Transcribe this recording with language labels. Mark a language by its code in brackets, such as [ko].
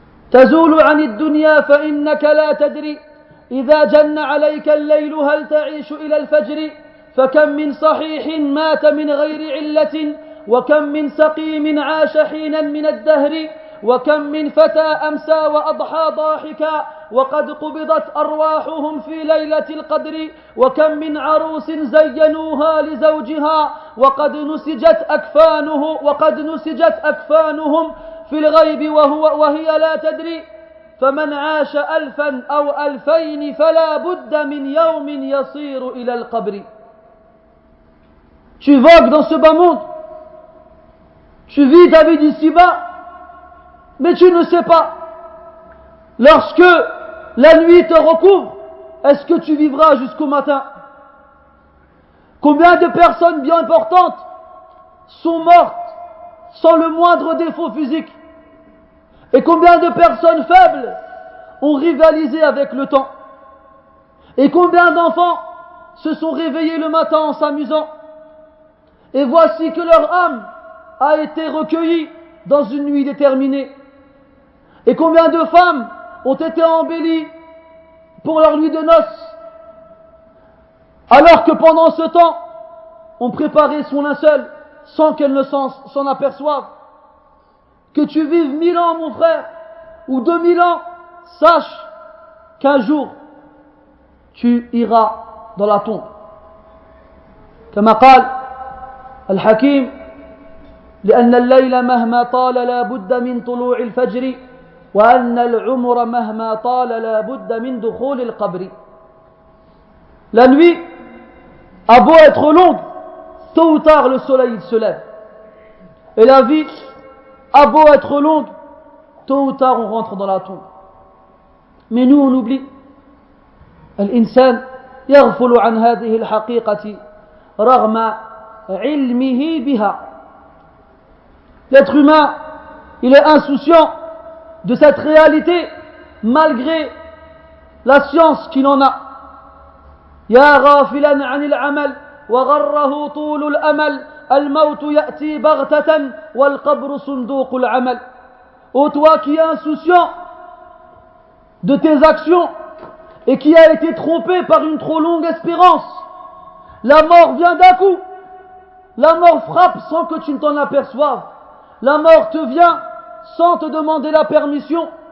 [ar] تزول عن الدنيا فإنك لا تدري إذا جن عليك الليل هل تعيش إلى الفجر فكم من صحيح مات من غير علة وكم من سقيم عاش حينا من الدهر وكم من فتى أمسى وأضحى ضاحكا وقد قبضت أرواحهم في ليلة القدر وكم من عروس زينوها لزوجها وقد نسجت أكفانهم في الغيب وهي لا تدري فمن عاش 1000 أو 2000 فلا بد من يوم يصير إلى القبر. [fr] Tu vogues dans ce bas monde, tu vis ta vie d'ici-bas, mais tu ne sais pas, lorsque la nuit te recouvre, est-ce que tu vivras jusqu'au matin? Combien de personnes bien importantes sont mortes sans le moindre défaut physique? Et combien de personnes faibles ont rivalisé avec le temps? Et combien d'enfants se sont réveillés le matin en s'amusant? Et voici que leur âme a été recueillie dans une nuit déterminée. Et combien de femmes ont été embellies pour leur nuit de noces, alors que pendant ce temps, on préparait son linceul sans qu'elle ne s'en aperçoive. Que tu vives 1000 ans, mon frère, ou 2000 ans, sache qu'un jour, tu iras dans la tombe. [ar] كما قال الحكيم لأن الليل مهما طال لا بد من طلوع الفجر وأن العمر مهما طال لا بد من دخول القبر. [fr] La nuit a beau être longue, tôt ou tard le soleil se lève. Et la vie a beau être longue, tôt ou tard on rentre dans la tombe. Mais nous on oublie. [ar] الإنسان يغفل عن هذه الحقيقة رغم علمه بها. [fr] L'être humain, il est insouciant de cette réalité malgré la science qu'il en a. [ar] يا غافلا عن العمل وغره طول الأمل الموت يأتي بغتة والقبر صندوق العمل. [fr] Ô toi qui es insouciant de tes actions et qui a été trompé par une trop longue espérance, la mort vient d'un coup. La mort frappe sans que tu ne t'en aperçoives. La mort te vient sans te demander la permission.